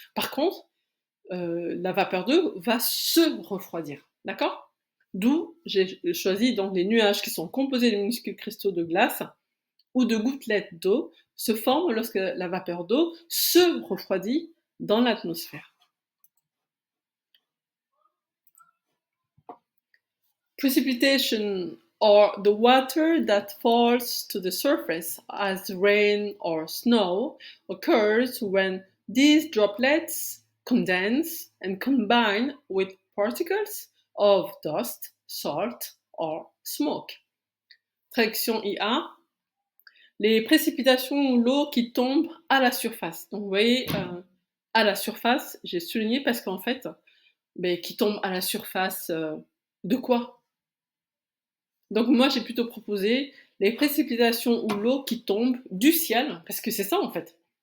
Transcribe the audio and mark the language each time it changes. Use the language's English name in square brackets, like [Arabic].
[French] Par contre, la vapeur d'eau va se refroidir, d'accord? D'où j'ai choisi donc les nuages qui sont composés de minuscules cristaux de glace ou de gouttelettes d'eau se forment lorsque la vapeur d'eau se refroidit dans l'atmosphère. [English] Precipitation, or the water that falls to the surface as rain or snow, occurs when these droplets condense and combine with particles of dust, salt, or smoke. [French] Traduction IA. Les précipitations ou l'eau qui tombe à la surface. Donc vous voyez, à la surface, j'ai souligné parce qu'en fait, qui tombe à la surface de quoi? Donc moi, j'ai plutôt proposé les précipitations ou l'eau qui tombe du ciel, parce que c'est ça en fait.